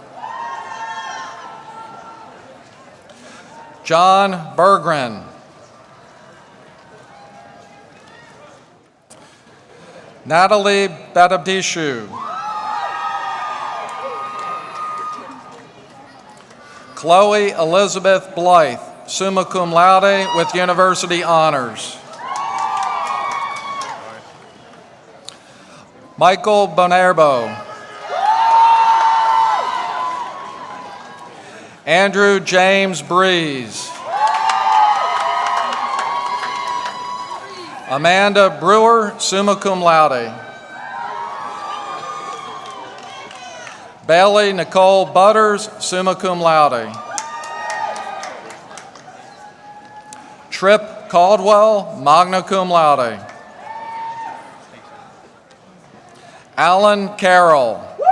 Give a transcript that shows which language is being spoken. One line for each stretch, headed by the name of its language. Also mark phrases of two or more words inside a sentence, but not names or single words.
English: John Bergren. Natalie Badabdishu. Chloe Elizabeth Blythe,
Latin: summa cum laude
English: with university honors. Michael Bonerbo. Andrew James Breeze. Amanda Brewer,
Latin: summa cum laude.
English: Bailey Nicole Butters,
Latin: summa cum laude.
English: Tripp Caldwell,
Latin: magna cum laude.
English: Alan Carroll.